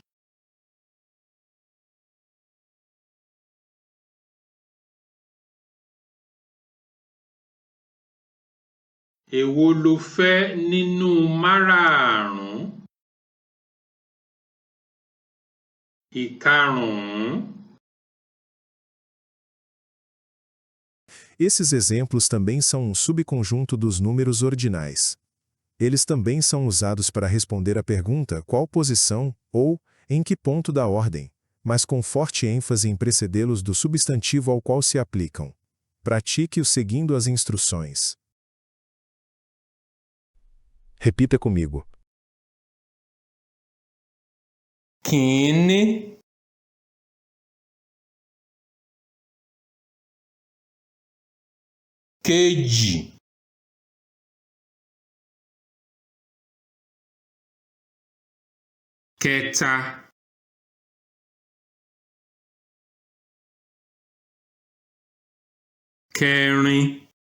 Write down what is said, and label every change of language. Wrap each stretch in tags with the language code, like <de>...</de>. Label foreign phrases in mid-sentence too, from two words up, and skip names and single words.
<yo>Èwo lo fẹ́ nínú márààrún? Ìkarùn-ún.</yo> <pt>Esses exemplos também são um subconjunto dos números ordinais. Eles também são usados para responder à pergunta qual posição ou em que ponto da ordem, mas com forte ênfase em precedê-los do substantivo ao qual se aplicam. Pratique-o seguindo as instruções. Repita comigo.</pt> <yo>Kìíní, kejì, kẹta, kẹrin,</yo>